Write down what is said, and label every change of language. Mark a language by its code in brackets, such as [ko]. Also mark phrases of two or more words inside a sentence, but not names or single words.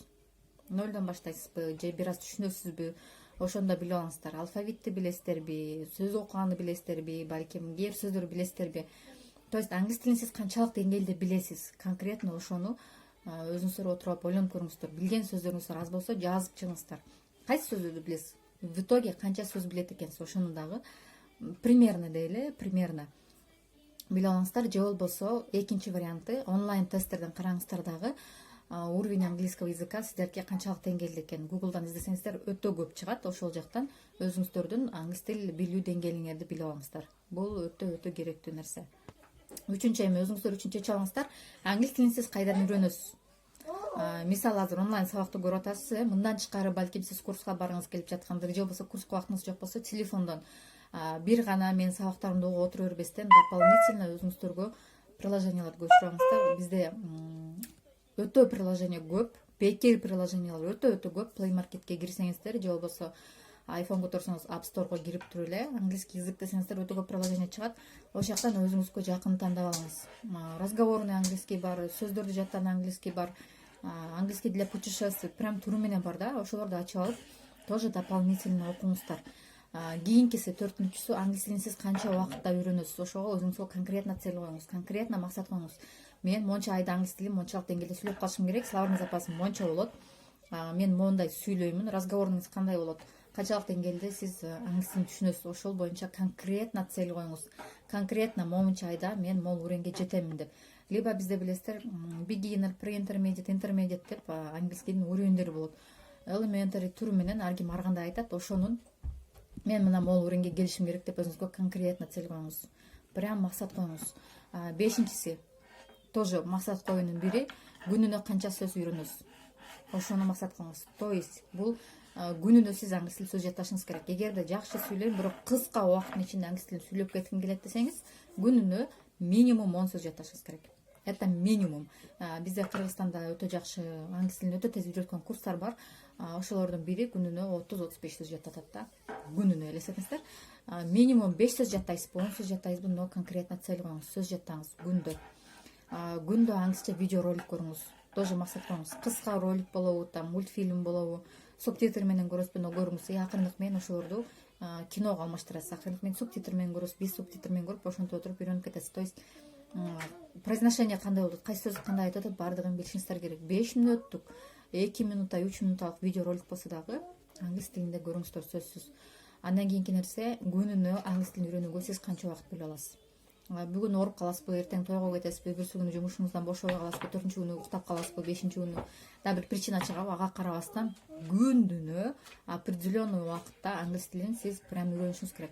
[ky] 0дон баштайсызбы же бир аз түшүнөсүзбү? Ошондо билип алыңыздар. Алфавитти билесиздерби, сөз окуганды билесиздерби, балким кээ бир сөздөрдү билесиздерби? [ru] То есть [ky] англис тилин сиз канчалык деңгээлде билесиз? Конкретно ошону өзүңүздөр отуруп алып ойлонуп көрүңүздөр. Билген сөздөрүңүздөр аз болсо жазып чыгыңыздар. Кайсы сөздөрдү билесиз? [ru] В итоге [ky] канча сөз билет экенсиз? Ошону дагы примерно дейли, примерно билип алыңыздар. Же болбосо экинчи варианты онлайн тесттерден караңыздар дагы [ru] уровень английского языка [ky] сиздерге канчалык деңгээлде экен. Гуглдан издесеңиздер өтө көп чыгат. Ошол жактан өзүңүздөрдүн англис тил билүү деңгээлиңерди билип алыңыздар. Бул өтө керектүү нерсе. Үчүнчү эми өзүңүздөр үчүн чечип алыңыздар. Англис тилин сиз кайдан үйрөнөсүз? Мисалы азыр онлайн сабакты көрүп атасыз, мындан тышкары балким сиз курска баргыңыз келип жаткандыр, же болбосо курска убактыңыз жок болсо телефондон бир гана мен сабактарымды угуп отура бербестен дополнительно өзүңүздөргө приложенияларды көчүрүп алыңыздар. Бизде өтө приложение көп, бекер приложениялар өтө көп. Play Marketке кирсеңиздер же болбосо iPhone которсоңуз App Store'го кирип туруп эле [ru] английский язык [ky] десеңиздер өтө көп приложение чыгат. Ошол жактан өзүңүзгө жакын тандап алыңыз. [ru] Разговорный английский [ky] бар, сөздөрдү жаттан английский бар, [ru] английский для путешествий прям [ky] туру менен бар да. Ошолорду ачып алып, [ru] тоже дополнительно [ky] окуңуздар. Кийинкиси 4-сү англис тилин сиз канча убакытта үйрөнөсүз? Ошого өзүңүзгө [ru] конкретно цель [ky] коюңуз, конкретно максат коюңуз. Мен монча айда англис тилин мончалык деңгээлде сүйлөп калышым керек, [ru] словарный запасым [ky] монча болот. Мен моундай сүйлөймүн. Разговорыңыз кандай болот? Канчалык деңгээлде сиз англис тилин түшүнөсүз? Ошол боюнча [ru] конкретно цель [ky] коюңуз. Конкретно монча айда мен могул уровеньге жетемин деп. Либо бизде билесиздер, [en] beginner, pre-intermediate, intermediate [ky] деп английскийдин уровеньдери болот. Elementary туру менен ар ким ар кандай айтат, ошонун мен мына могул уровеньге келишим керек деп өзүңүзгө [ru] конкретно цель [ky] коюңуз. Прям максат коюңуз. Бешинчиси тоже максат коюунун бири күнүнө канча сөз үйрөнөсүз? Ошону максат коюңуз. [ru] То есть [ky] бул күнүнө сиз англис тил сөз жатташыңыз керек. Эгерде жакшы сүйлөйм, бирок кыска убакыттын ичинде англис тилин сүйлөп кетким келет десеңиз, күнүнө минимум 10 сөз жатташыңыз керек. [ru] Это минимум. [ky] Бизде Кыргызстанда өтө жакшы англис тилин өтө тез үйрөткөн курстар бар. Ошолордун бири күнүнө 30-35 сөз жаттатат да. Күнүнө элестетиңиздер. Минимум 5 сөз жаттайсызбы, 10 сөз жаттайсызбы, [ru] но конкретно цель [ky] коюңуз. Сөз жаттаңыз күндө. Күндө англисче видео ролик көрүңүз. Тоже максат коюңуз. Кыска ролик болобу, там мультфильм болобу, субтитр менен көрөсүзбү, но көрүңүз. Акырындык менен ошолорду киного алмаштырасыз. Акырындык менен субтитр менен көрөсүз, без субтитр менен көрүп, ошентип отуруп үйрөнүп кетесиз. [ru] То есть произношение [ky] кандай болот, кайсы сөз кандай айтып атат, баардыгын билишиңиздер керек. 5 мүнөттүк, 2 минутта, 3 минутталык видео ролик болсо дагы англис тилинде көрүңүздөр сөзсүз. Андан кийинки нерсе, күнүнө англис тилин үйрөнүүгө сиз канча убакыт бөлө аласыз? Бүгүн ооруп каласызбы, эртең тойго кетесизби, бирсү күнү жумушуңуздан бошобой каласызбы, 4-чү күнү уктап каласызбы, 5-чи күнү дагы бир причина чыгабы, ага карабастан күнүнө определенный убакытта англис тилин сиз прям үйрөнүшүңүз керек.